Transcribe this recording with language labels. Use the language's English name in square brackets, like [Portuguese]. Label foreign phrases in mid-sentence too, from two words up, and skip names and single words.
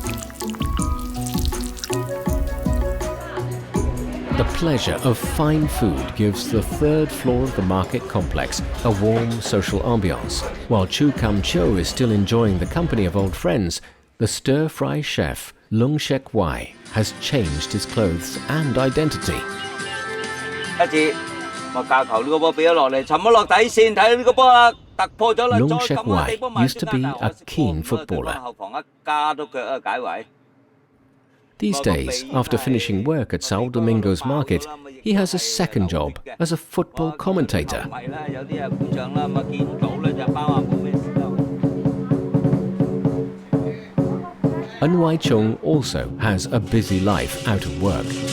[English] The pleasure of fine food gives the third floor of the market complex a warm social ambiance. While Chu Kam Cho is still enjoying the company of old friends, the stir-fry chef Lung Shek Wai has changed his clothes and identity. [Cantonese] 一次我教球呢個波俾咗落嚟，沉咗落底線，睇到呢個波啦，突破咗啦。 [English] Lung Shek Wai used to be a keen footballer. These days, after finishing work at Sao Domingo's market, he has a second job as a football commentator. Un Wai Chung also has a busy life out of work.